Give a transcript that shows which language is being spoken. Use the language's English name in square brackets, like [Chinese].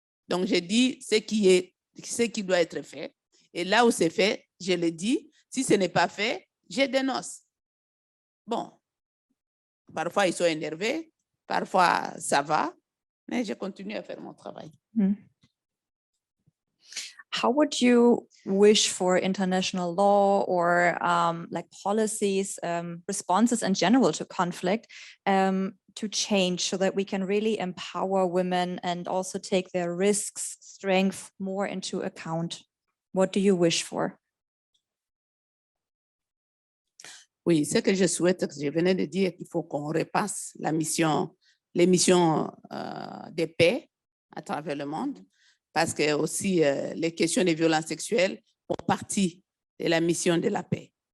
[French] Donc, j'ai dit ce qui doit être fait. Et là où c'est fait, je le dis. Si ce n'est pas fait, je dénonce. Bon, parfois ils sont énervés, parfois ça va, mais je continue à faire mon travail. [English] How would you wish for international law or like policies, responses in general to conflict to change so that we can really empower women and also take their risks, strength more into account? What do you wish for? [French] Oui, ce que je souhaite, je venais de dire qu'il faut qu'on repasse les missions de paix à travers le monde, parce que aussi les questions des violences sexuelles font partie de la mission de la paix.